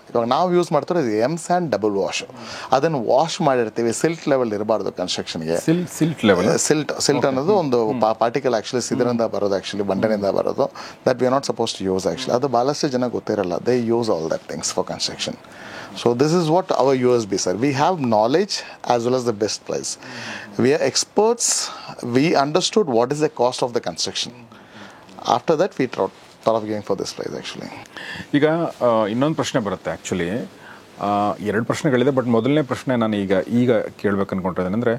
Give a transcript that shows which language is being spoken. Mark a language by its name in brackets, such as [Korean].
[Kannada] ಇವಾಗ ನಾವು ಯೂಸ್ ಮಾಡ್ತಿರೋದು ಎಮ್ ಸ್ಯಾಂಡ್ ಡಬಲ್ ವಾಶ್, ಅದನ್ನು ವಾಶ್ ಮಾಡಿರ್ತೀವಿ. ಸಿಲ್ಟ್ ಲೆವೆಲ್ ಇರಬಾರ್ದು ಕನ್ಸ್ಟ್ರಕ್ಷನ್ಗೆ. ಸಿಲ್ಟ್ ಲೆವೆಲ್, ಸಿಲ್ಟ್ ಅನ್ನೋದು ಒಂದು ಪಾರ್ಟಿಕಲ್ ಆ್ಯಕ್ಚುಲಿ ಇದರಿಂದ ಬರೋದು, ಆ್ಯಕ್ಚುಲಿ ಬಂಡೆನಿಂದ ಬರೋದು. [English] That we are not suppose to use actually. [Kannada] ಅದು ಭಾಳಷ್ಟು ಜನ ಗೊತ್ತಿರಲ್ಲ. [English] They use all that things for construction. So this is what our USP, sir. We have knowledge as well as the best price. We are experts. We understood what is the cost of the construction. After that, we thought of going for this price actually. [Kannada] ಈಗ ಇನ್ನೊಂದು ಪ್ರಶ್ನೆ ಬರುತ್ತೆ actually. ಎರಡು ಪ್ರಶ್ನೆಗಳಿದೆ, but ಮೊದಲನೇ ಪ್ರಶ್ನೆ ನಾನು ಈಗ ಕೇಳಬೇಕು ಅಂದ್ಕೊಂಡಿದ್ದೇನೆ.